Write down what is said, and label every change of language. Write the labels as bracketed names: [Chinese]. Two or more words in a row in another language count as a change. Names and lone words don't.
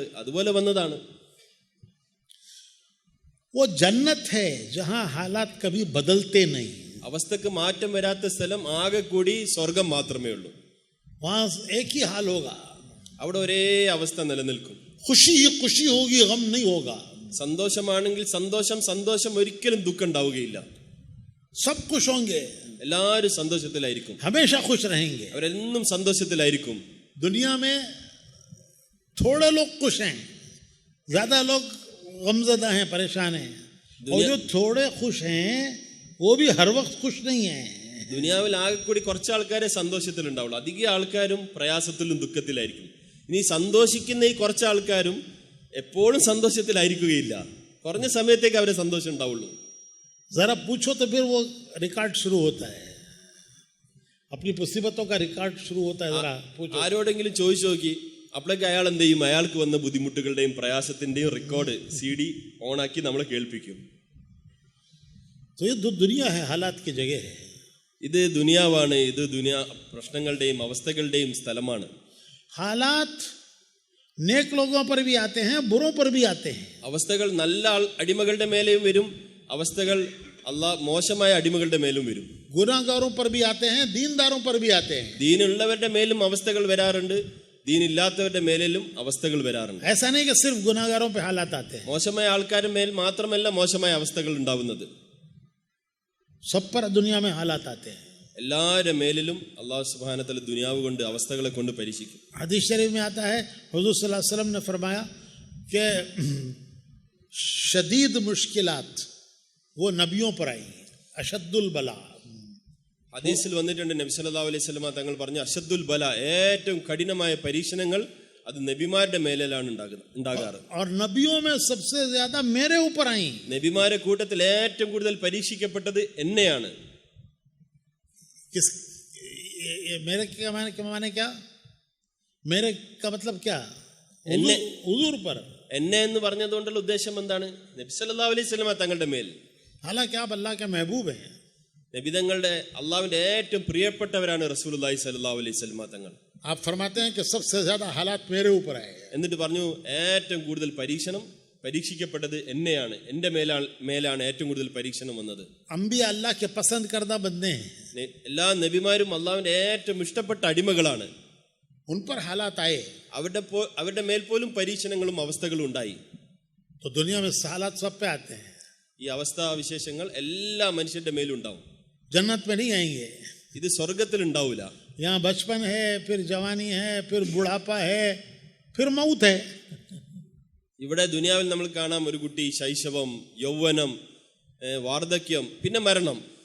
[Malayalam] അതുപോലെ വന്നതാണ്. [Hindi] वो जन्नत है जहां हालात कभी बदलते नहीं. [Malayalam] അവസ്ഥക്ക് മാറ്റം വരാത്ത സ്ഥലം ആകെ കൂടി സ്വർഗം മാത്രമേ ഉള്ളൂ. [Hindi] वहां एक ही हाल होगा, [Malayalam] അവിടെ ഒരേ അവസ്ഥ നിലനിൽക്കും. [Hindi] खुशी ही खुशी होगी, गम नहीं होगा. [Malayalam] സന്തോഷമാണെങ്കിൽ സന്തോഷം, ഒരിക്കലും ദുഃഖം ഉണ്ടാവുകയില്ല. [Hindi] सब खुश होंगे, [Malayalam] എല്ലാവരും സന്തോഷത്തിലായിരിക്കും, [Hindi] हमेशा खुश रहेंगे. [Malayalam] അവരെന്നും സന്തോഷത്തിലായിരിക്കും. [Hindi] दुनिया में थोड़े लोग खुश हैं, ज्यादा लोग गमज़दा हैं, परेशान हैं. और जो थोड़े खुश हैं वो भी हर वक्त खुश नहीं है. [Malayalam] ദുനിയാവിൽ ആകെ കൂടി കുറച്ച് ആൾക്കാരെ സന്തോഷത്തിലുണ്ടാവുള്ളൂ, അധിക ആൾക്കാരും പ്രയാസത്തിലും ദുഃഖത്തിലായിരിക്കും. ഇനി സന്തോഷിക്കുന്ന ഈ കുറച്ച് ആൾക്കാരും എപ്പോഴും സന്തോഷത്തിലായിരിക്കുകയില്ല, കുറഞ്ഞ സമയത്തേക്ക് അവരെ സന്തോഷം ഉണ്ടാവുള്ളൂ. [Hindi] जरा पूछो तो फिर वो रिकॉर्ड शुरू होता है, अपनी मुसीबतों का रिकॉर्ड शुरू होता है. जरा पूछो, [Malayalam] ആരോടെങ്കിലും ചോദിച്ചു നോക്കി, അപ്പോഴേക്ക് അയാൾ എന്ത് ചെയ്യും? അയാൾക്ക് വന്ന ബുദ്ധിമുട്ടുകളുടെയും പ്രയാസത്തിന്റെയും റെക്കോർഡ് CD ഓണാക്കി നമ്മളെ കേൾപ്പിക്കും. [Hindi] तो ये दुनिया है, हालात की जगह है. [Malayalam] ഇത് ദുനിയാവാണ്, ഇത് പ്രശ്നങ്ങളുടെയും അവസ്ഥകളുടെയും സ്ഥലമാണ്. [Hindi] हालात नेक लोगों पर भी आते हैं, बुरों पर भी आते हैं. [Malayalam] അവസ്ഥകൾ നല്ല അടിമകളുടെ മേലെയും വരും, അവസ്ഥകൾ മോശമായ അടിമകളുടെ മേലും വരും. [Hindi] गुनाहगारों पर भी आते हैं, दीनदारों पर भी आते हैं. [Malayalam] ദീനുള്ളവരുടെ മേലും അവസ്ഥകൾ വരാറുണ്ട്, ദീനില്ലാത്തവരുടെ മേലും അവസ്ഥകൾ വരാറുണ്ട്. [Hindi] ऐसा नहीं कि सिर्फ गुनाहगारों पे हालात आते हैं. [Malayalam] മോശമായ ആൾക്കാരുടെ മേൽ മാത്രമല്ല മോശമായ അവസ്ഥകൾ ഉണ്ടാവുന്നത്, [Hindi] सब पर दुनिया में हालात आते हैं. [Malayalam] എല്ലാവരുടെ മേലിലും [Arabic] الله سبحانه وتعالى [Malayalam] ദുനിയാവ് കൊണ്ട് അവസ്ഥകളെ കൊണ്ട് പരീക്ഷിക്കും. [Hindi] हदीस शरीफ में आता है, हुजूर [Arabic] صلى الله عليه وسلم [Hindi] ने फरमाया कि शदीद मुश्किलात वो नबियों पर आई, [Arabic] أشد البلاء. [Malayalam] ഹദീസിൽ വന്നിട്ടുണ്ട്, നബി [Arabic] صلى الله عليه وسلم [Malayalam] തങ്ങൾ പറഞ്ഞു, [Arabic] أشد البلاء, [Malayalam] ഏറ്റവും കഠിനമായ പരീക്ഷണങ്ങൾ അത് നബിമാരുടെ മേലാണ് ഉണ്ടാകാറ്. [Hindi] और नबियों में सबसे ज्यादा मेरे ऊपर आई. [Malayalam] നബിമാരുടെ കൂട്ടത്തിൽ ഏറ്റവും കൂടുതൽ പരീക്ഷിക്കപ്പെട്ടത് എന്നെയാണ്. [Hindi] मेरे क्या माने क्या? मेरे का मतलब क्या? हुजूर पर. [Malayalam] എന്നെ എന്ന് പറഞ്ഞതുകൊണ്ടുള്ള ഉദ്ദേശം എന്താണ്? നബി [Arabic] صلى الله عليه وسلم [Malayalam] തങ്ങളുടെ മേൽ. [Hindi] हालांकि आप अल्लाह के महबूब हैं. [Malayalam] നബി തങ്ങളുടെ അള്ളാഹുവിന്റെ ഏറ്റവും പ്രിയപ്പെട്ടവരാണ് [Arabic] رسول الله صلى الله عليه وسلم [Malayalam] തങ്ങൾ. [Hindi] आप फरमाते हैं कि सबसे ज्यादा हालात मेरे ऊपर आए. [Malayalam] എന്നിട്ട് പറഞ്ഞു, ഏറ്റവും കൂടുതൽ പരീക്ഷിക്കപ്പെട്ടത് എന്നെയാണ്, എന്റെ മേലാണ് ഏറ്റവും കൂടുതൽ പരീക്ഷണം വന്നത്. [Hindi] अंबिया अल्लाह के पसंद करदा बंदे हैं. [Malayalam] എല്ലാ നബിമാരും അള്ളാഹുവിന്റെ ഏറ്റവും ഇഷ്ടപ്പെട്ട അടിമകളാണ്. [Hindi] उन पर हालात आए, [Malayalam] അവരുടെ മേൽ പോലും പരീക്ഷണങ്ങളും അവസ്ഥകളും ഉണ്ടായി. [Hindi] तो दुनिया में हालात सब पे आते हैं. [Malayalam] ഈ അവസ്ഥാവിശേഷങ്ങൾ എല്ലാ മനുഷ്യന്റെ മേലും ഉണ്ടാവും. [Hindi] जन्नत में नहीं आएंगे. [Malayalam] ഇത് സ്വർഗത്തിൽ ഉണ്ടാവില്ല. [Hindi] यहाँ बचपन है, फिर जवानी है, फिर बुढ़ापा है, फिर मौत है. [Malayalam] ഇവിടെ ദുനിയാവിൽ നമ്മൾ കാണാം, ഒരു കുട്ടി ശൈശവം, യൗവനം, വാർദ്ധക്യം, പിന്നെ മരണം.